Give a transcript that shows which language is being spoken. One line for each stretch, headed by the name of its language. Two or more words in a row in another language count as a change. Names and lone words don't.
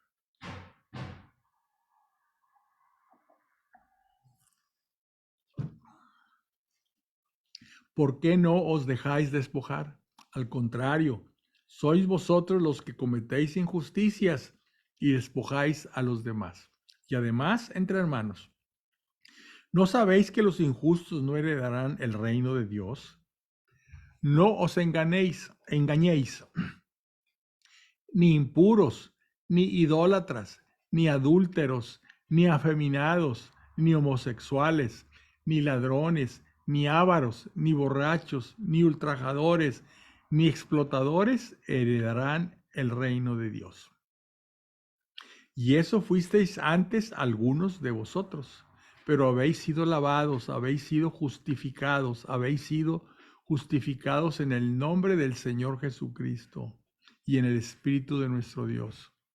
Spanish: ¿Por qué no os dejáis despojar? Al contrario, sois vosotros los que cometéis injusticias y despojáis a los demás. Y además, entre hermanos, ¿no sabéis que los injustos no heredarán el reino de Dios? No os engañéis, ni impuros, ni idólatras, ni adúlteros, ni afeminados, ni homosexuales, ni ladrones, ni ávaros, ni borrachos, ni ultrajadores, ni explotadores heredarán el reino de Dios. Y eso fuisteis antes algunos de vosotros, pero habéis sido lavados, habéis sido justificados en el nombre del Señor Jesucristo y en el Espíritu de nuestro Dios.